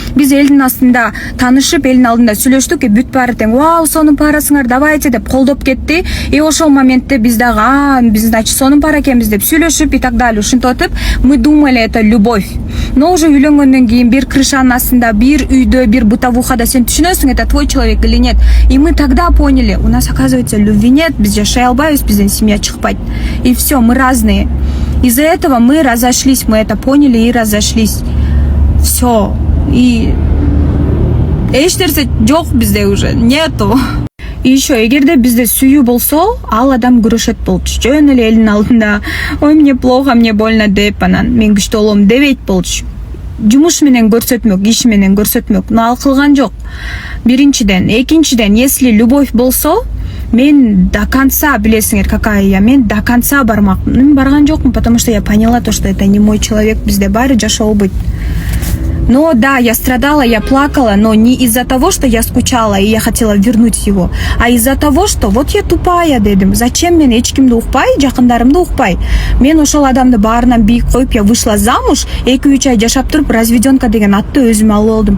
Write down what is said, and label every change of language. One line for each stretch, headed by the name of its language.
Kyrgyz: Биз элдин астында таанышып, элдин алдында сүйлөштүк, бүт баары тең, вау, сонун парасыңар, давайте деп колдоп кетти. И ошол моментте биз дагы, биз значит сонун пара экенбиз деп сүйлөшүп
Russian: и так далее,
Kyrgyz: ушинтип атып,
Russian: мы думали это любовь.
Kyrgyz: Но уже үйлөнгөндөн кийин бир крышанын астында, бир үйдө, бир бытовухада сен түшүнөсүң,
Russian: это твой человек или нет. И мы тогда поняли, у нас оказывается любви нет,
Kyrgyz: биз жашай албайбыз, бизден семья чыкпайт.
Russian: И все, мы разные. Из-за этого мы разошлись, мы это поняли и разошлись. Все.
Kyrgyz: И эч нерсе жок бизде уже, нету. И еще, эгерде бизде сүйүү болсо, ал адам күрөшөт болчу. Жөн эле элдин алдында, ой,
Russian: мне плохо, мне больно
Kyrgyz: деп, анан мен күчтүү болом дебейт болчу. Жумуш менен көрсөтмөк, иш менен көрсөтмөк. Но ал кылган жок. Биринчиден, экинчиден, если любовь болсо, мен до конца, билесиңер,
Russian: какая я,
Kyrgyz: мен до конца бармакмын. Мен барган жокмун,
Russian: потому что я поняла то, что это не мой человек, бизде баары жашоо быть. Но да, я страдала, я плакала, но не из-за того, что я скучала и я хотела вернуть его, а из-за того, что вот я тупая дедим.
Kyrgyz: Зачем мен эч кимди укпай, жакындарымды укпай? Мен ошол адамды баарынан бийик коюп,
Russian: я вышла замуж,
Kyrgyz: 2-3 ай жашап туруп, разведёнка деген атты өзүм алып алдым.